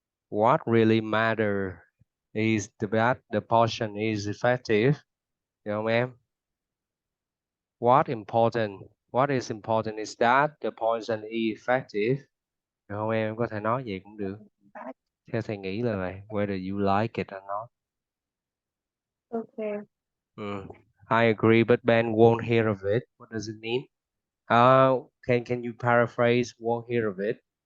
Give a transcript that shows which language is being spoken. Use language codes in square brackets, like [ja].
[en] What really matter is that the potion is effective. [vi] Hiểu không em? [en] What is important is that the poison is effective. [vi] Hiểu không em? Em có thể nói vậy cũng được. Theo thầy nghĩ là vậy. [en] Whether you like it or not. Okay. I agree, but Ben won't hear of it. What does it mean? Can you paraphrase won't hear of it?